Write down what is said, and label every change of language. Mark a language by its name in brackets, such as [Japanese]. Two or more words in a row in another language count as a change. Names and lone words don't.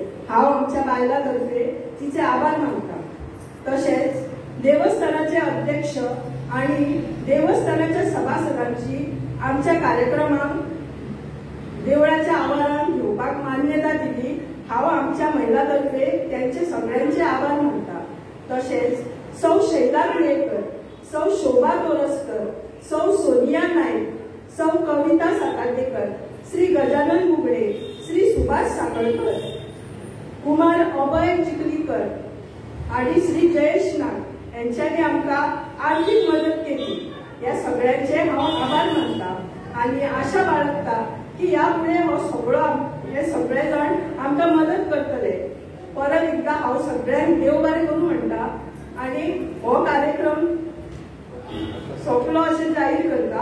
[Konkani] हांव आमच्या बायलां तर्फे तिचे आभार मानता. तशेंच देवस्थानाचे अध्यक्ष आनी देवस्थानाच्या सभासदांची आमच्या कार्यक्रमाक देवळाच्या आवारांत घेवपाक मान्यता दिली. हांव आमच्या महिला तर्फे त्यांचे सगळ्यांचे आभार मानता. तशेंच सौ शैला रणेकर, सौ शोभा तोरसकर, सौ सोनिया नाईक, सौ कविता सातार्डेकर, श्री गजानन बुगडे, श्री सुभाष साखळकर, कुमार अभय चिखलीकर आणि श्री जयेश नाग यांच्यानी आमकां आर्थिक मदत केली. या सगळ्यांचे हांव आभार मानता आणि आशा बाळगता की यापुढे हे सगळे जाण आमकां मदत करतले. परत एकदा हांव सगळ्यांक देव बरें करूं म्हणटा आणि हो कार्यक्रम सोंपलो अशें जाहीर करता.